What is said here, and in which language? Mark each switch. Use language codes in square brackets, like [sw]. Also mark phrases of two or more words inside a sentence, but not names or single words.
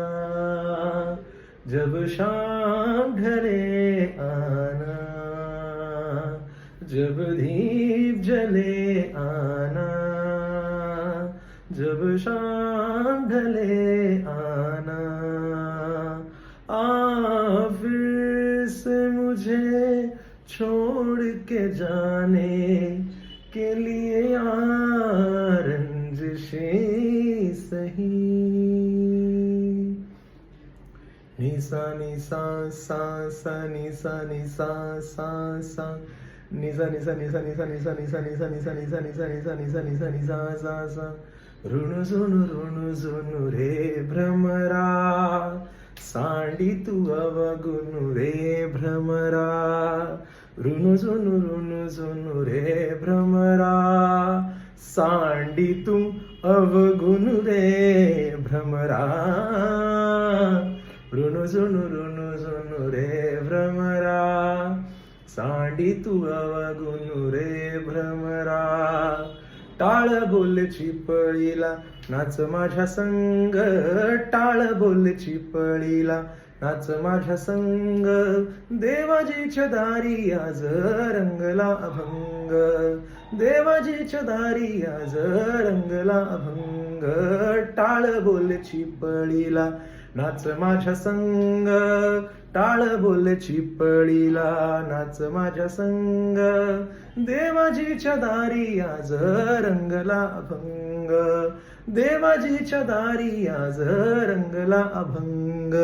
[hi] जब शाम ढले आना जब दीप जले आना जब शाम ढले आना फिर से मुझे छोड़ के जाने के लिए रंजिशें सही निसा निसा सा सा निसा निसा सा सा निसा निसा निसा निसा निसा निसा निसा निसा निसा निसा निसा निसा निसा निसा सा सा [mr] ऋणु झुनु रे भ्रमरा सांडी तू अवगुनु रे भ्रमरा ऋणु झुनु रे भ्रमरा सांडी तू अवगुनु रे भ्रमरा ऋणु झुनु रे भ्रमरा सांडी तू अवगुनु रे भ्रमरा टाळ बोल चिपळीला नाच माझ्या संग टाळ बोल चिपळीला नाच माझ्या संग देवाजीच्या दारी आज रंगला अभंग देवाजीच्या दारी आज रंगला अभंग टाळ बोल चिपळीला नाच माझ्या संग टाळ बोल चिपळीला नाच माझ्या संग देवाजीच्या दारी आज रंगला अभंग देवाजीच्या दारी आज रंगला अभंग